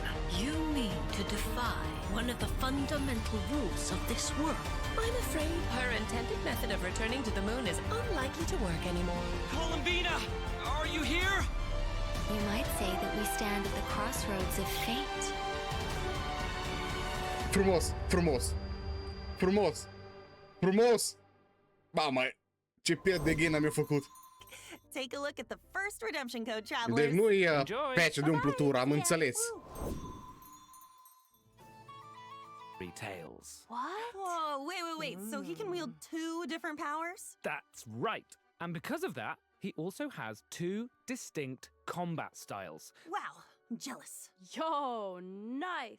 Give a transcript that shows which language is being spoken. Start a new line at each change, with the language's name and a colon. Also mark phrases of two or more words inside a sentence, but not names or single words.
English: You mean to defy one of the fundamental rules of this world? I'm afraid her intended method of returning to the moon is unlikely to work anymore. Columbina, are you here? You might say that we stand at the crossroads of fate.
Romanian: Frumos, frumos, frumos, frumos! Mamă, ce piele de găină mi-a făcut!
English: Take a look at the first redemption code, travelers.
Romanian: Deci nu e
English: Enjoy.
Romanian: patch de umplutură, am înțeles.
English: Tales. What? Whoa, wait. So he can wield two different powers? That's right. And because of that, he also has two distinct combat styles. Wow, jealous. Yo, nice.